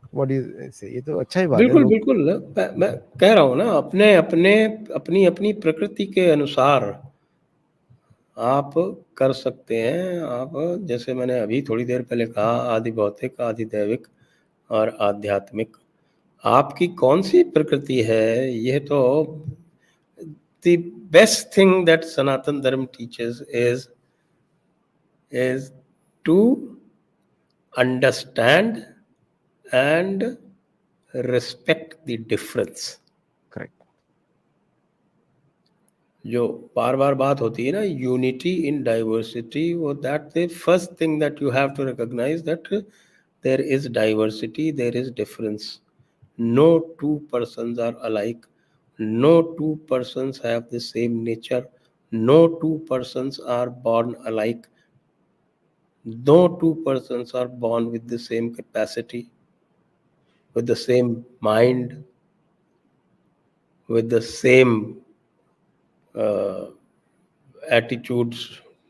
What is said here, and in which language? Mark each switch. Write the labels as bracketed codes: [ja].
[en] what you say, [hi] ये तो अच्छा ही बात है। बिल्कुल, लोग बिल्कुल। मैं कह रहा हूँ ना, अपने-अपने अपनी-अपनी प्रकृति के अनुसार आप कर सकते हैं। आप, जैसे मैंने अभी थोड़ी देर पहले कहा, आदि भौतिक, आदि दैविक और आध्यात्मिक। आपकी कौन-सी प्रकृति है, यह तो [en] the best thing that Sanatan Dharma teaches is to understand and respect the difference। Correct. [hi] जो बार-बार बात होती है ना, [en] Unity in diversity, वो that the first thing that you have to recognise that there is diversity, there is difference. No two persons are alike. No two persons have the same nature. No two persons are born alike. No two persons are born with the same capacity, with the same mind, with the same uh, attitudes.